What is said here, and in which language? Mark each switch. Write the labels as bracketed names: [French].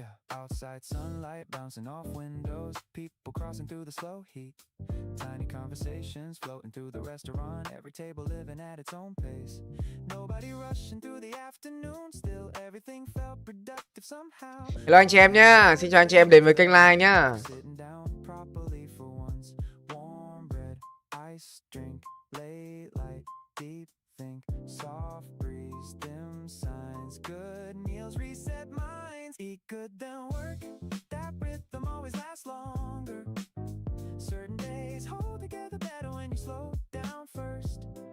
[English] Outside sunlight bouncing off windows, people crossing through the slow heat, tiny conversations floating through the restaurant, every table living at its own pace, nobody rushing through the afternoon, still everything felt productive somehow. [Vietnamese] Hello anh chị em nhá, xin chào anh chị em đến với kênh Like nhá. [English] Sitting down properly for once, warm bread, ice drink, late light, deep think, soft breeze, dim signs, good meals, reset minds, eat good then work, that rhythm always lasts longer, certain days hold together better when you slow down first,